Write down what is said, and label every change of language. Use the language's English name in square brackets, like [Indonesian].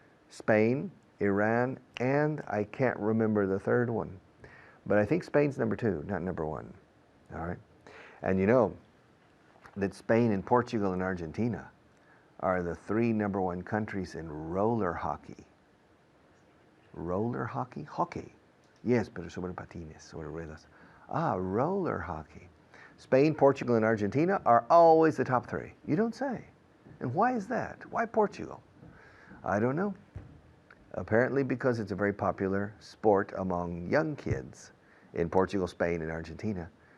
[English] Spain, Iran, and I can't remember the 3rd one. But I think Spain's #2, not #1. All right? And you know that Spain and Portugal and Argentina are the 3 #1 countries in roller hockey. Roller hockey? Hockey. [Spanish] Yes, pero sobre patines, sobre ruedas. [English] Roller hockey. Spain, Portugal, and Argentina are always the top 3. You don't say. And why is that? Why Portugal? I don't know. Apparently because it's a very popular sport among young kids in Portugal, Spain, and Argentina.